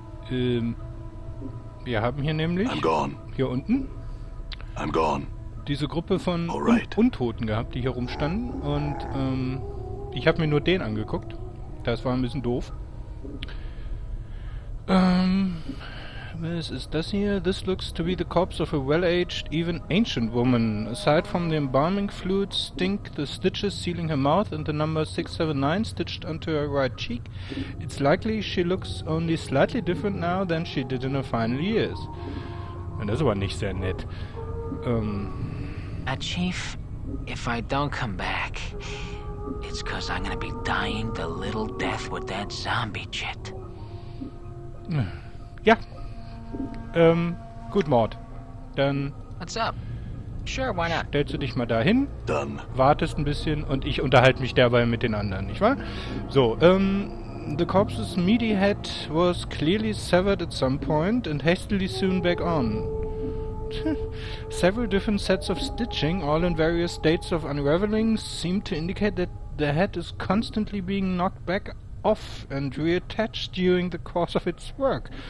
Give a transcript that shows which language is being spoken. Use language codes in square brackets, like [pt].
[de] Ähm, wir haben hier nämlich, hier unten, diese Gruppe von Untoten gehabt, die hier rumstanden. Und ich habe mir nur den angeguckt. Das war ein bisschen doof. Was ist das hier? [en] This looks to be the corpse of a well-aged, even ancient woman. Aside from the embalming fluid stink, the stitches sealing her mouth and the number 679 stitched onto her right cheek, it's likely she looks only slightly different now than she did in her final years. [de] Und das ist aber nicht sehr nett. [en] Chief, if I don't come back, it's 'cause I'm gonna be dying the little death with that zombie shit. [de] Ja. Gut, Mord. Dann [en] What's up? Sure, why not? [de] stellst du dich mal dahin, [en] Done. [de] wartest ein bisschen und ich unterhalte mich dabei mit den anderen, nicht wahr? [en] So, the corpse's meaty head was clearly severed at some point and hastily sewn back on. Several different sets of stitching, all in various states of unraveling, seem to indicate that the head is constantly being knocked back off and reattached during the course of its work.